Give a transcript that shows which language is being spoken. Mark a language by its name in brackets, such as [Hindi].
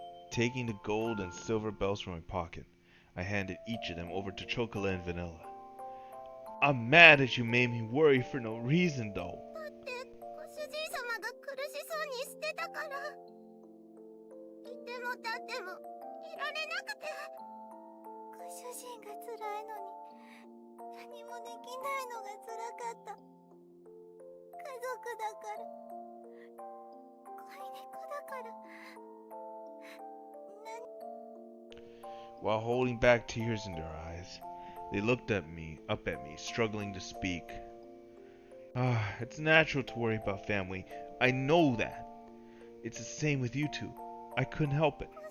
[English] Taking the gold and silver bells from my pocket, I handed each of them over to Chocola and Vanilla. I'm mad that you made me worry for no reason, though. [Japanese] だってご主人様が苦しそうにしてたから。いても立ってもいられなくて。ご主人が辛いのに何もできないのが辛かった。家族だから、飼い猫だから。 [English] While holding back tears in their eyes, they looked up at me, struggling to speak. It's natural to worry about family. I know that. It's the same with you two. I couldn't help it.